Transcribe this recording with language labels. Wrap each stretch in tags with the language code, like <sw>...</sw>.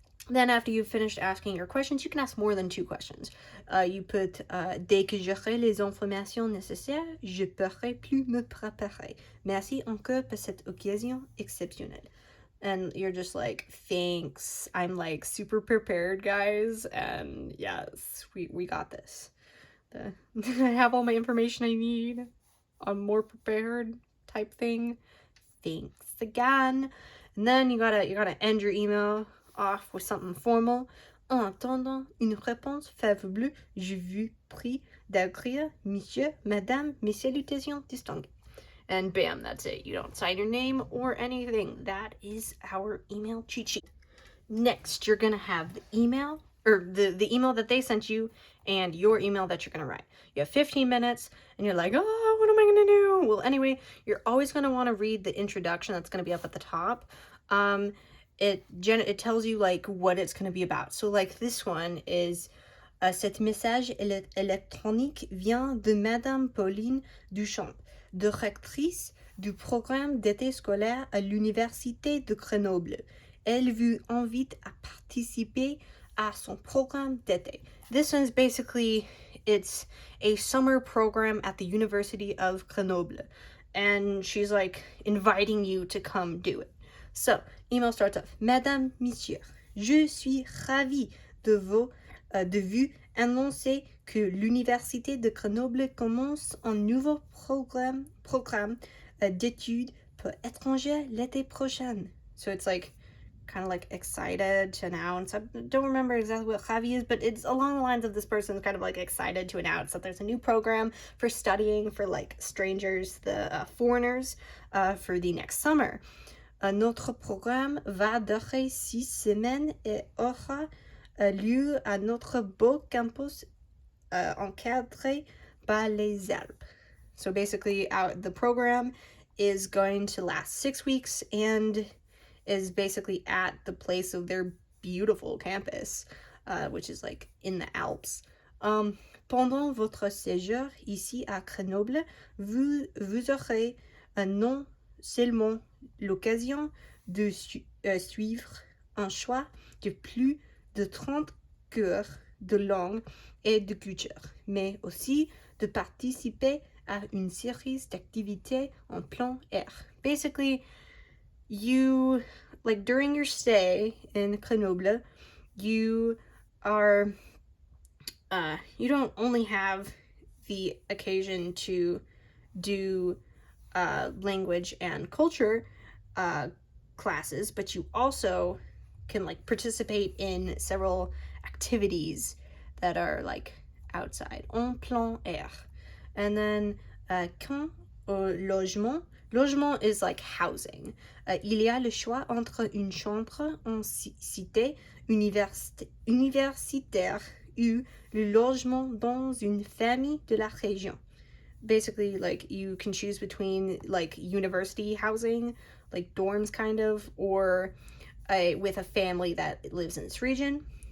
<en>Then after you've finished asking your questions, you can ask more than 2 questions. You put,</en> <fr>dès que j'aurai les informations nécessaires, je pourrai plus me préparer. Merci encore pour cette occasion exceptionnelle.</fr> <en>And you're just like, thanks, I'm like super prepared, guys, and yes, we got this. I have all my information I need. I'm more prepared type thing. Thanks again. And then you gotta end your email off with something formal.</en> <fr>En attendant une réponse favorable, je vous prie d'écrire Monsieur, Madame, mes salutations distinguées.</fr> <en>And bam, that's it. You don't sign your name or anything. That is our email cheat sheet. Next, you're gonna have the email, or the email that they sent you, and your email that you're gonna write. You have 15 minutes, and you're like, oh, what am I gonna do? Well, anyway, you're always gonna want to read the introduction that's gonna be up at the top. It tells you like what it's gonna be about. So like this one is,</en> <fr>cet message électronique vient de Madame Pauline Duchamp, directrice du programme d'été scolaire à l'Université de Grenoble. Elle vous invite à participer à son programme d'été.</fr> <en>This one's basically, it's a summer program at the University of Grenoble, and she's like inviting you to come do it. So, email starts off,</en> <fr>Madame, Monsieur, je suis ravie de vous annoncer que l'Université de Grenoble commence un nouveau programme d'études pour étrangers l'été prochain.</fr> <en>So it's like kind of like excited to announce. I don't remember exactly what ravi is, but it's along the lines of this person's kind of like excited to announce that there's a new program for studying for like strangers, the foreigners, for the next summer.</en> <fr>Notre programme va durer 6 semaines et aura lieu à notre beau campus encadré Bas les Alpes.</fr> <en>So basically, the program is going to last 6 weeks and is basically at the place of their beautiful campus, which is like in the Alps.</en> <fr>Pendant votre séjour ici à Grenoble, vous aurez non seulement l'occasion de suivre un choix de plus de 30 cours de langue et de culture, mais aussi de participer à une série d'activités en plein air.</fr> <en>Basically, you, like during your stay in Grenoble, you are, you don't only have the occasion to do language and culture classes, but you also can like participate in several activities that are like outside,</en> <fr>en plein air.</fr> <en>And then</en> <fr>quant au logement,</fr> <en>logement is like housing.</en> <fr>Il y a le choix entre une chambre en cité universitaire ou le logement dans une famille de la région.</fr> <en>Basically, like you can choose between like university housing, like dorms kind of, or with a family that lives in this region.</en>